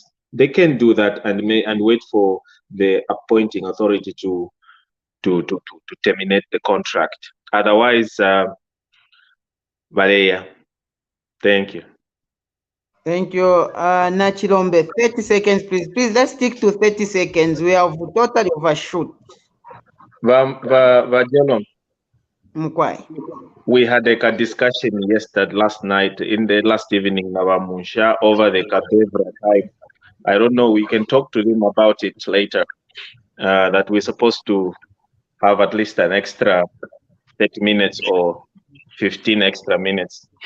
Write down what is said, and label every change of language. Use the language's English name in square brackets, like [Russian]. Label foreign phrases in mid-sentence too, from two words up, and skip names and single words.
[English] They can do that and wait for the appointing authority to terminate the contract. Otherwise, Valeria, thank you. Thank you, Nachilombe. 30 seconds, please. Please, let's stick to 30 seconds. We have totally overshoot. Vajelon, Mkwai. we had a discussion last night, in the last evening, Navamunsha, over the Kadevra type. I don't know, we can talk to them about it later, that we're supposed to have at least an extra 30 minutes or 15 extra minutes.